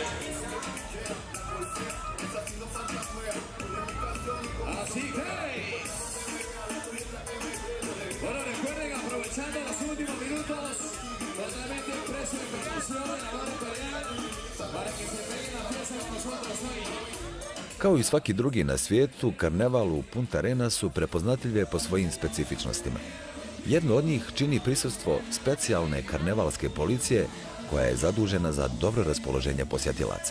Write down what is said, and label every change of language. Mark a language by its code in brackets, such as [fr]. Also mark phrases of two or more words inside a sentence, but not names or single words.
[es] Así que, bueno, recuerden, aprovechando los últimos minutos, totalmente el precio de promoción de la barra imperial, para que se peguen la fiesta con nosotros hoy. [bs] Kao i svaki drugi na svijetu, karneval u Puntarenasu prepoznatljiv je po svojim specifičnostima. Jedno od njih čini prisustvo specijalne karnevalske policije koja je zadužena za dobro raspoloženje posjetilaca.